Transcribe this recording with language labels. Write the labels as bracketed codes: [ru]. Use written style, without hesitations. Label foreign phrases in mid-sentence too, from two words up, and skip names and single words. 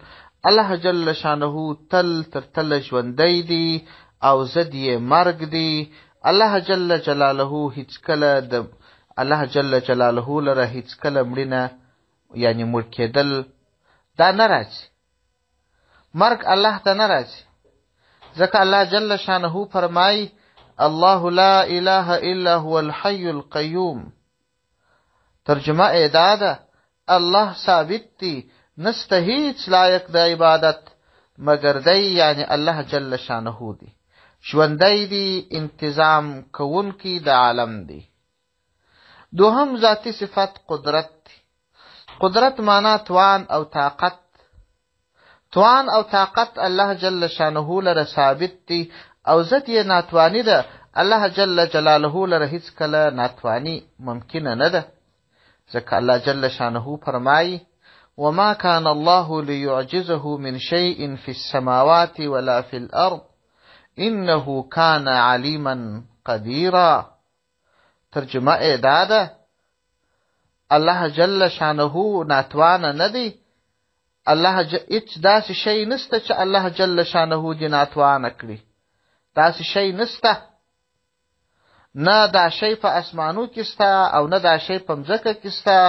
[ps] الله جل شانه تل تر تله ژوندی دی او ضد یې مرګ دی. الله جل جلاله الله جل جلاله لره هیڅکله مړینه یعنی مړ کېدل دا نه راځي. مرګ الله ته نه راځي، ځکه الله جل شانه فرمایي [ar] الله لا اله الا هو الحي القيوم. [ps] ترجمه ادا ده الله ثابت دی، نسته هیڅ لایق د عبادت مگر دی یعنی الله جل شانه دی. ژوندی دی، انتظام کوونکی د عالم دی. دوهم ذاتی صفت قدرت دی. قدرت معنا توان او طاقت. توان او طاقت الله جل شانه لره ثابت دی او ضد یې ناتوانی ده. الله جل جلاله لره هیڅ کله ناتوانی ممکنه نه ده، ځکه الله جل شانه فرمایي [ar] وما كان الله ليعجزه من شيء في السماوات ولا في الأرض إنه كان عليما قديرا. [ps] ترجمه دا ده الله جل شانه ناتوانه نه دی. هیڅ داسې شی نسته چې الله جل شانه دې ناتوانه کړي. داسې شی نسته، نه دا شی په اسمانو کې سته او نه دا شی په مځکه کې سته.